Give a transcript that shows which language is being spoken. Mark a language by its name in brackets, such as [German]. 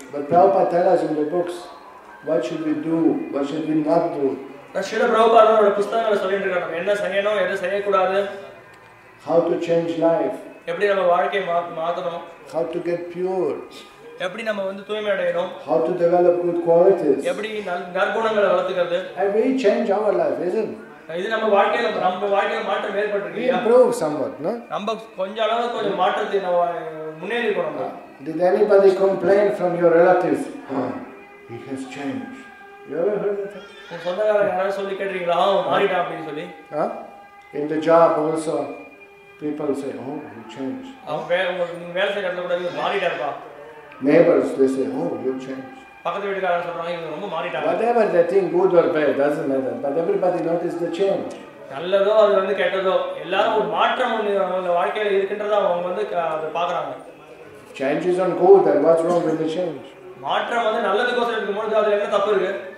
[English] But Prabhupada tell us in the books what should we do, what should we not do. [Tamil] Srila பிரபுபாதோட புத்தகங்களை சொல்லிட்டு இருக்காங்க, நம்ம என்ன செய்யணும் எது செய்யக்கூடாது, [English] how to change life, [Tamil] எப்படி நம்ம வாழ்க்கையை மாத்தணும், [English] how to get pure, [Tamil] எப்படி நம்ம வந்து தூய்மை அடையணும், [English] how to develop good qualities, [Tamil] எப்படி நற்குணங்களை வளர்த்துக்கிறது. [English] and we change our life, isn't it? [Tamil] இது நம்ம வாழ்க்கையில மாற்றம் ஏற்பட்டிருக்கு. [English] Improve somewhat, no? [Tamil] நம்ம கொஞ்சம் அளவுக்கு கொஞ்சம் மாற்றத்தை முன்னேறி இருக்கணும். [English] Did anybody complain from your relatives? He has changed. You ever heard of that? [Tamil] சொந்தக்காரங்க யாராவது சொல்லி கேட்டிருக்கீங்களா மாறிட்டான் அப்படின்னு சொல்லி? [English] In the job also people say, oh, you changed. [Tamil] நீங்க வேலை செய்யற இடத்துல கூட மாறிட்டாருப்பா. [English] Neighbors, they say, oh, you changed. [Tamil] பக்கத்து வீட்டுக்காரங்க சொல்றாங்க இவங்க ரொம்ப மாறிட்டாங்க. [English] Whatever they think, good or bad, doesn't matter. But everybody notice the change. [Tamil] நல்லதோ அது கெட்டதோ எல்லாரும் ஒரு மாற்றம் அவங்க வாழ்க்கையில இருக்குன்றத அவங்க அதை பாக்குறாங்க. [English] Change is on good, and what's wrong with the change? [Tamil] மாற்றம் நல்லதுக்கோசரம் இருக்கும்போது அதுல என்ன தப்பு இருக்கு?